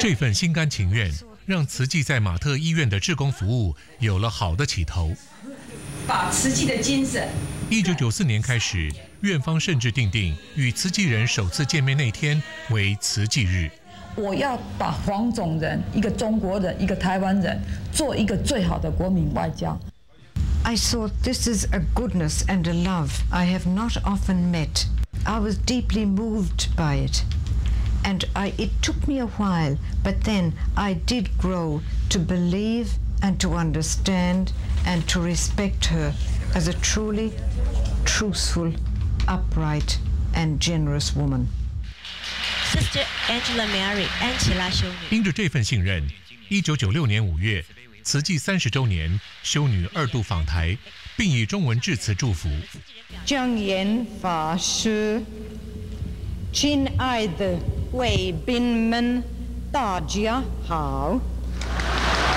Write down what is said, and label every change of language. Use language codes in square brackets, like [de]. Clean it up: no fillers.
[zh] 这份心甘情愿让慈济在马特医院的志工服务有了好的起头。把慈济的精神。 1994年开始，院方甚至定与慈济人首次见面那天为慈济日。我要把黄种人，一个中国人，一个台湾人，做一个最好的国民外交。 [en] I thought this is a goodness and a love I have not often met. I was deeply moved by it. And it took me a while, but then I did grow to believe and to understand and to respect her as a truly truthful, upright and generous woman. Sister Angela Mary, 安琪拉修女。 [zh] 因着这份信任，1996年5月慈济30周年，修女二度访台，并以中文致辞祝福。正言法师，亲爱的贵宾们，大家好。